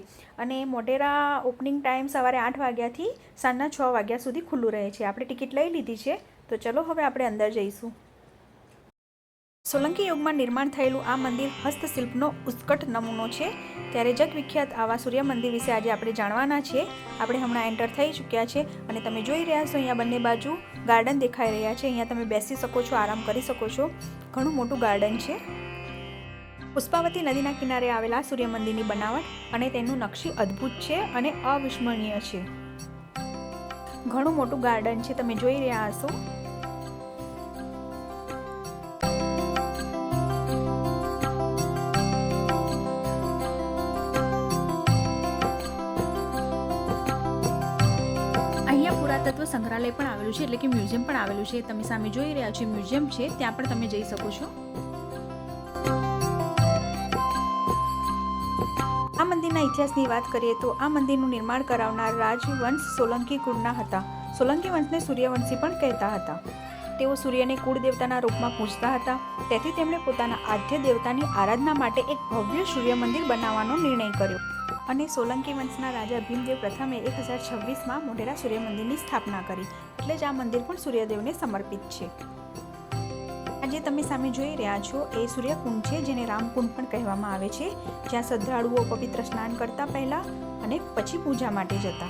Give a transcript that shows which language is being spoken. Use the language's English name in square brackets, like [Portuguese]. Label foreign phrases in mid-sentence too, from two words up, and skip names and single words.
[Gujarati] અને મોઢેરા [English] opening time [Gujarati] સવારે 8 વાગ્યાથી સાંજના 6 વાગ્યા સુધી ખુલ્લું રહે છે। આપણે ટિકિટ લઈ લીધી છે, તો ચલો હવે આપણે અંદર જઈશું। સોલંકી યુગમાં નિર્માણ થયેલું આ મંદિર હસ્તશિલ્પનો ઉત્કટ નમૂનો છે। ત્યારે જગવિખ્યાત આવા સૂર્ય મંદિર વિષે આજ આપણે જાણવાના છે। આપણે હમણાં એન્ટર થઈ ચૂક્યા છે અને તમે જોઈ રહ્યા છો અહીંયા બંને બાજુ ગાર્ડન દેખાઈ રહ્યા છે। અહીંયા તમે બેસી શકો છો, આરામ કરી શકો છો। ઘણું મોટું ગાર્ડન છે। પુષ્પાવતી નદીના કિનારે આવેલા સૂર્ય મંદિરની બનાવટ અને તેનું નક્શી અદ્ભુત છે અને અવિસ્મરણીય છે। ઘણું મોટું ગાર્ડન છે, તમે જોઈ રહ્યા હશો। પુરાતત્વ સંગ્રહાલય પણ આવેલું છે, એટલે કે મ્યુઝિયમ પણ આવેલું છે। તમે સામે જોઈ રહ્યા છો મ્યુઝિયમ છે, ત્યાં પણ તમે જઈ શકો છો। આ મંદિરના ઇતિહાસની વાત કરીએ તો આ મંદિરનું નિર્માણ કરાવનાર રાજવંશ સોલંકી કુળના હતા। સોલંકી વંશને સૂર્યવંશી પણ કહેતા હતા। તેઓ સૂર્યને કુળ દેવતાના રૂપમાં પૂજતા હતા, તેથી તેમણે પોતાના આદ્ય દેવતાની આરાધના માટે એક ભવ્ય સૂર્ય મંદિર બનાવવાનો નિર્ણય કર્યો અને સોલંકી વંશના રાજા ભીમદેવ પ્રથમે 1026માં મોઢેરા સૂર્ય મંદિરની સ્થાપના કરી। એટલે જ આ મંદિર પણ સૂર્યદેવને સમર્પિત છે। આજે તમે સામે જોઈ રહ્યા છો એ સૂર્યકુંડ છે, જેને રામકુંડ પણ કહેવામાં આવે છે, જ્યાં શ્રદ્ધાળુઓ પવિત્ર સ્નાન કરતા પહેલા અને પછી પૂજા માટે જતા।